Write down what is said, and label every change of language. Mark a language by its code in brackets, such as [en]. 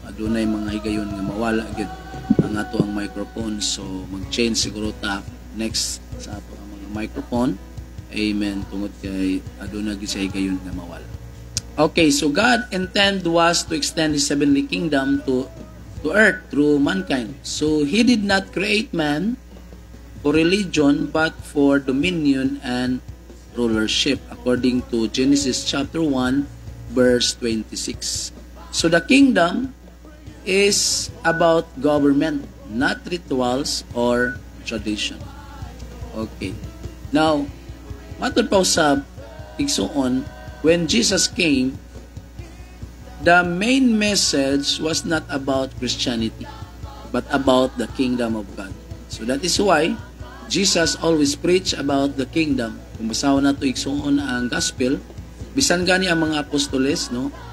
[ceb] Adunay mga higayon nga mawala gid ang ato ang microphone, so mag-change siguro ta next sa ato ang mga microphone. Amen. Tungod kay aduna gid sa higayon nga mawala. [en] Okay, so God intent was to extend His heavenly kingdom to earth through mankind. So He did not create man for religion but for dominion and rulership, according to Genesis chapter 1 verse 26. So the kingdom is about government, not rituals or tradition. Okay. Now, [ceb] matod pa sa igsuon, [en] when Jesus came, the main message was not about Christianity, but about the kingdom of God. So that is why Jesus always preach about the kingdom. [ceb] Kung basahon nato igsuon ang gospel, bisan gani ang mga apostoles, no?